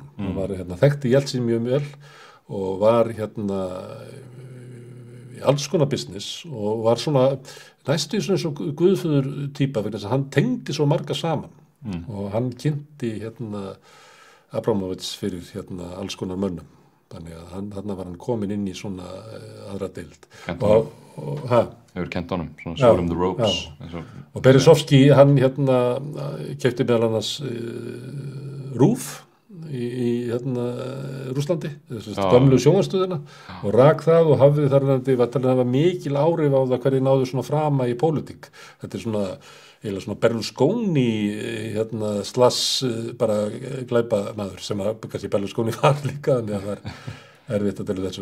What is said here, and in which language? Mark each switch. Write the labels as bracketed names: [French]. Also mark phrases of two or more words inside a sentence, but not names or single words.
[Icelandic] Hann var þekkti Jeltsin mjög vel og var í alls konar business og var svona næstu svona eins og guðföður týpa vegna þess að hann tengdi svo marga saman og hann kynnti Abramovich fyrir alls konar mönnum. Þannig að þarna var hann komin inn í svona aðra deild. Hefur kennt honum, svona [English] show him the ropes. [Icelandic] Og Berezovsky, hann keypti meðal annars RÚV í Rússlandi, gömlu sjónvarpsstöðina og rak það og hafði þar var talið að hafa mikil áhrif á það hvernig náðu svona frama í pólitík. Þetta er svona Berlusconi slass bara glæpamaður sem að kannski Berlusconi var líka, þannig að það er erfitt að dela þessu.